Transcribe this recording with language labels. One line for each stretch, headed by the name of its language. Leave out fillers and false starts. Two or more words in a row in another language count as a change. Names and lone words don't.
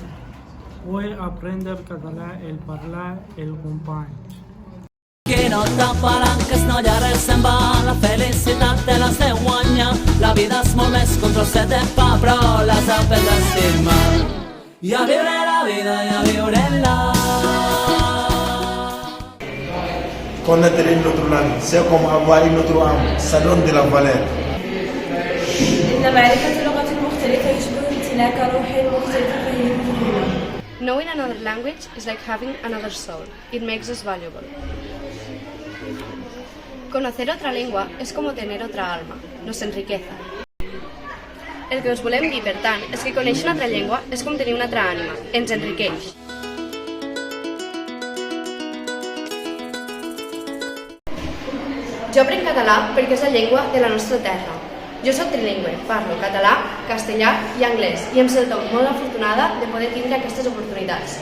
Catalan: Vull aprendre català el parlar el company. Qui no t'apalanques no hi ha res se'n va, la felicitat te l'has de guanyar. La vida és molt més que un trosset de pa, però l'has d'aprendre a estimar. I a viure la vida i a viure-la.
French: connaître notre langue, c'est comme avoir une autre âme, ça donne de la valeur.
English: Knowing another language is like having another soul. It makes us valuable.
Spanish: Conocer otra lengua es como tener otra alma. Nos enriquece.
Catalan: El que us volem dir, per tant, és que conèixer una altra llengua és com tenir una altra ànima. Ens enriqueix. Jo aprenc català perquè és la llengua de la nostra terra. Jo soc trilingüe, parlo català, castellà i anglès i em sento molt afortunada de poder tindre aquestes oportunitats.